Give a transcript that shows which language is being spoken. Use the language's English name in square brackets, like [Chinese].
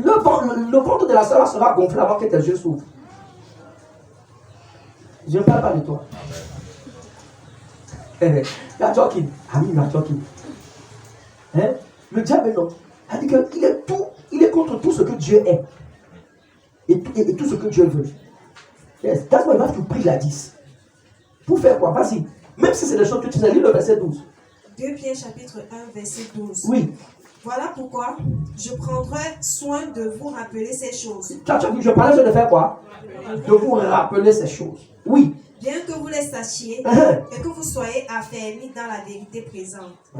[French] Le ventre de la soeur sera gonflé avant que tes yeux s'ouvrent. Je ne parle pas de toi. [English] You are talking. [French] Ah oui, [English] you are talking. [French] Hein? Le diable, non. Il dit qu'il est contre tout ce que Dieu est. Et tout ce que Dieu veut. [English] Yes, that's why you have to [French] prie la 10. Pour faire quoi? Vas-y. Même si c'est des choses que tu sais, lis le verset 12. 2 Pierre chapitre 1, verset 12. Oui. Voilà pourquoi je prendrai soin de vous rappeler ces choses. Je parlais de faire quoi? De vous rappeler ces choses. Oui. Bien que vous les sachiez et que vous soyez affermis dans la vérité présente.